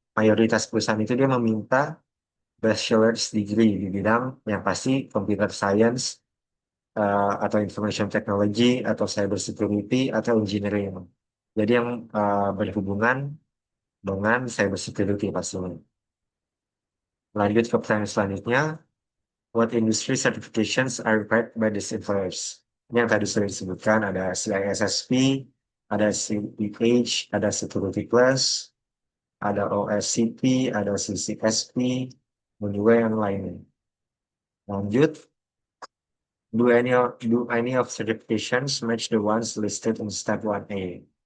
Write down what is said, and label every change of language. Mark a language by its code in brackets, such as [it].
[id] Mayoritas perusahaan itu dia meminta bachelor's degree di bidang yang pasti computer science, atau information technology atau cyber security atau engineering. Jadi yang berhubungan dengan cyber security pastinya. Lanjut ke pertanyaan selanjutnya, [en] what industry certifications are required by these employers? [id] Ini yang tadi sudah disebutkan, ada CISSP, ada CPH, ada Security Plus, ada OSCP, ada CCSP, dan juga yang lainnya. Lanjut, [en] do any of certifications match the ones listed in step 1A?